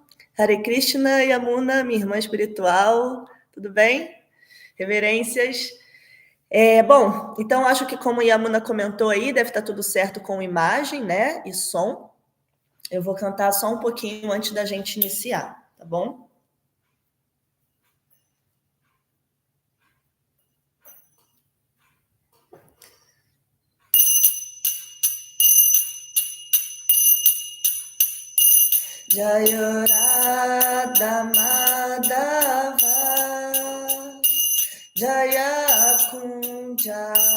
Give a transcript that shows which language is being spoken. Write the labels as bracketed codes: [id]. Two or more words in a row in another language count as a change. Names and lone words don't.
[pt] Hare Krishna, Yamuna, minha irmã espiritual, tudo bem? Reverências. Bom, então acho que como a Yamuna comentou aí, deve estar tudo certo com imagem, né? E som. Eu vou cantar só um pouquinho antes da gente iniciar, tá bom? [sa] जय राधा माधव जय कुञ्ज